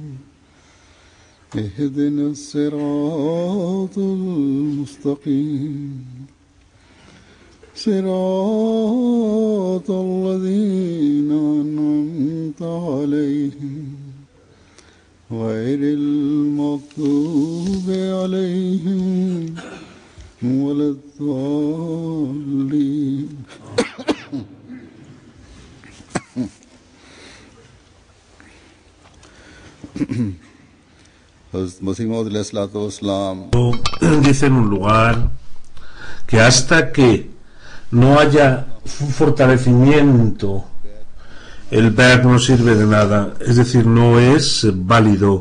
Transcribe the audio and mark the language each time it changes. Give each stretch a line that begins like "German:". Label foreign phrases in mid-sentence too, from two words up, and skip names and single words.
Arabic: اهدنا الصراط المستقيم صراط الذين أنعمت عليهم غير المغضوب عليهم ولا الضالين
Spanish: Dice en un lugar que hasta que no haya un fortalecimiento, el Ba'at no sirve de nada, es decir, no es válido.